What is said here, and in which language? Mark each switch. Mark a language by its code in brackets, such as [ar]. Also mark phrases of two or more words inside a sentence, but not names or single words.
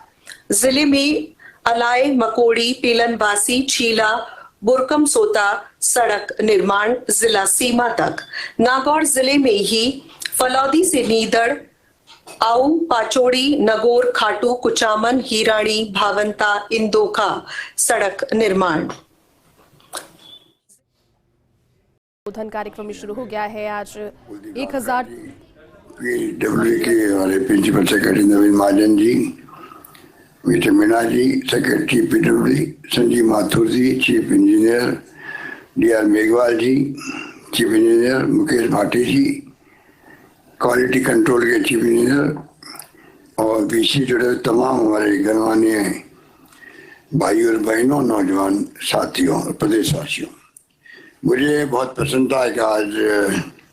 [hi] जिले में अलाय मकोड़ी पीलनवासी चीला बुरकम सोता सड़क निर्माण जिला सीमा तक। नागौर जिले में ही फलौदी से नीदड़ आऊ पाचोड़ी नगौर खाटू कुचामन हीराणी भावंता इंदोखा सड़क निर्माण। उद्घाटन कार्यक्रम शुरू हो गया है। आज 1000 पीडब्ल्यू के हमारे [en] principal secretary [hi] नवीन महाजन जी, मीठे मीना जी [en] secretary PWD, [hi] संजीव माथुर जी [en] chief engineer, [hi] डीआर मेघवाल जी [en] chief engineer, [hi] मुकेश भाटी जी [en] quality control [hi] के [en] chief engineer [hi] और बीसी जुड़े तमाम हमारे गणमान्य भाई और बहनों, नौजवान साथियों और प्रदेशवासियों, मुझे बहुत प्रसन्नता है कि आज